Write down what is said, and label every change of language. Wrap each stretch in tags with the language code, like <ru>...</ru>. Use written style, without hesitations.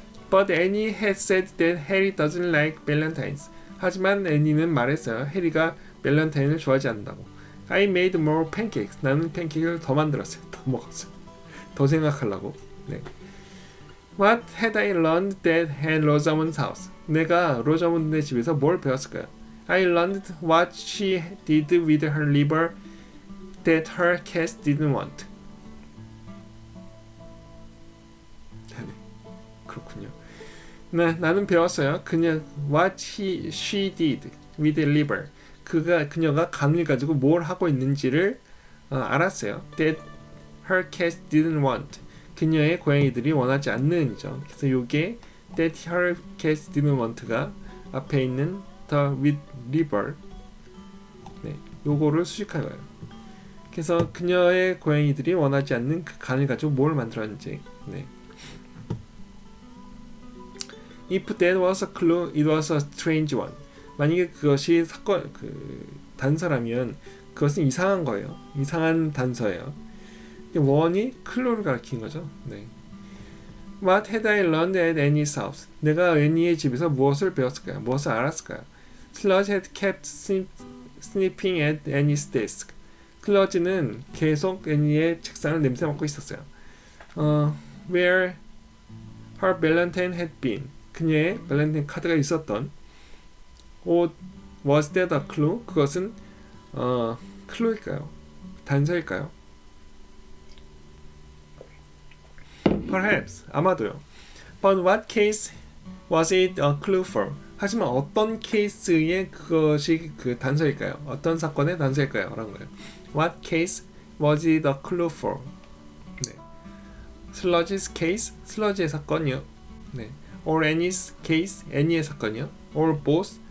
<en>But Annie had said that Harry doesn't like valentines.</en> <ko>하지만 애니는 말했어요. 해리가 발렌타인을 좋아하지 않는다고.</ko> <en>I made more pancakes.</en> <ko>나는 팬케이크를 더 만들었어요. 더 먹었어요. 더 생각하려고. 네.</ko> <en>What had I learned that at Rosamond's house?</en> <ko>내가 로자몬드의 집에서 뭘 배웠을까요?</ko> <en>I learned what she did with her liver that her cats didn't want.</en> <ko>그렇군요. 나는 배웠어요. 그냥</ko> <en>what she did with liver.</en> <ko>그녀가 간을 가지고 뭘 하고 있는지를 알았어요.</ko> <en>That her cats didn't want.</en> <ko>그녀의 고양이들이 원하지 않는이죠. 그래서 요게</ko> <en>that her cats didn't want</en> <ko>가 앞에 있는</ko> <en>the with liver.</en> <ko>네, 요거를 수식한 거예요. 그래서 그녀의 고양이들이 원하지 않는 그 간을 가지고 뭘 만들었는지. 네.</ko> <en>If that was a clue, it was a strange one.</en> <ko>만약에 그것이 단서라면 그것은 이상한 거예요. 이상한 단서예요. 원이 클로를 가리킨 거죠. 네.</ko> <en>What had I learned at Annie's house?</en> <ko>내가 애니의 집에서 무엇을 배웠을까요? 무엇을 알았을까요?</ko> <en>Sludge had kept sniffing at Annie's desk.</en> <ko>슬러지는 계속 애니의 책상을 냄새 맡고 있었어요.</ko> <en>Where her valentine had been.</en> <ko>그녀의 발렌타인 카드가 있었던</ko> <en>was that a clue?</en> <ko>그것은 클루일까요? 단서일까요? Perhaps 아마도요. But what case was it a clue for? 하지만 어떤 케이스의 그것이 그 단서일까요? 어떤 사건의 단서일까요? 라는 거예요.</ko> <en>What case was it a clue for?</en> <ko>네.</ko> <en>Sludge's case,</en> <ko>슬러지의 사건이요. 네.</ko> <en>Or Annie's case,</en> <ko>애니의 사건이요.</ko> <en>Or both,</en>